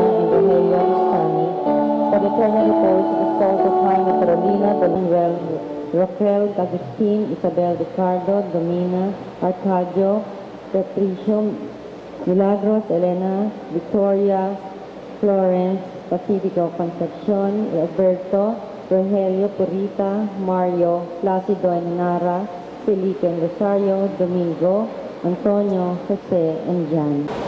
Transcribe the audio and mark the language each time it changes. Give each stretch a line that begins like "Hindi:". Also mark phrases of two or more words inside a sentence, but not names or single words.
English: and Rogelio Stani, for the eternal repose of the souls of Jaime Carolina, Manuel, Rafael, Agustin, Isabel Ricardo, Domina, Arcadio, Patricio, Milagros, Elena, Victoria, Florence, Pacifico, Concepcion, Roberto, Rogelio, Purita, Mario, Placido and Nara, Felipe and Rosario, Domingo, Antonio, Jose, and Jan.